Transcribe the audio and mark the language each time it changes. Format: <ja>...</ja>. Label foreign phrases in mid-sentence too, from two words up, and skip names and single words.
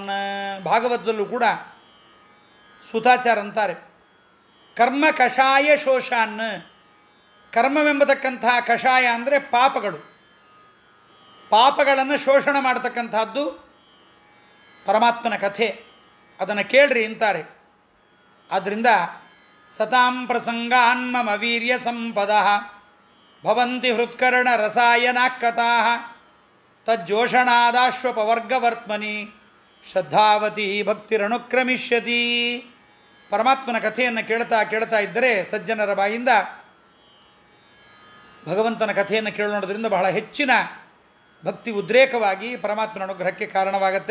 <kn>ಭಾಗವತದಲ್ಲೂ ಕೂಡ ಸೂತಾಚಾರ ಅಂತಾರೆ,</kn> <sa>ಕರ್ಮ ಕಷಾಯ ಶೋಷಾನ್.</sa> <kn>ಕರ್ಮವೆಂಬತಕ್ಕಂತಹ ಕಷಾಯ ಅಂದರೆ ಪಾಪಗಳು, ಪಾಪಗಳನ್ನು ಶೋಷಣ ಮಾಡತಕ್ಕಂಥದ್ದು ಪರಮಾತ್ಮನ ಕಥೆ. ಅದನ್ನು ಕೇಳ್ರಿ ಅಂತಾರೆ. ಆದ್ದರಿಂದ</kn> <sa>ಸತಾಂ ಪ್ರಸಂಗಾನ್ ಮಮ ವೀರ್ಯ ಸಂಪದ ಭವಂತಿ ಹೃತ್ಕರ್ಣ ರಸಾಯನಾಕ್ಕತಾ ತಜ್ಜೋಷಣಾದಾಶ್ವಪವರ್ಗವರ್ತ್ಮನಿ ಶ್ರದ್ಧಾವತಿ ಭಕ್ತಿರನುಕ್ರಮಿಷ್ಯತಿ.</sa> <kn>ಪರಮಾತ್ಮನ ಕಥೆಯನ್ನು ಕೇಳ್ತಾ ಕೇಳ್ತಾ ಇದ್ದರೆ ಸಜ್ಜನರ ಬಾಯಿಂದ ಭಗವಂತನ ಕಥೆಯನ್ನು ಕೇಳೋದ್ರಿಂದ ಬಹಳ ಹೆಚ್ಚಿನ ಭಕ್ತಿ ಉದ್ರೇಕವಾಗಿ ಪರಮಾತ್ಮನ ಅನುಗ್ರಹಕ್ಕೆ ಕಾರಣವಾಗತ್ತೆ.</kn>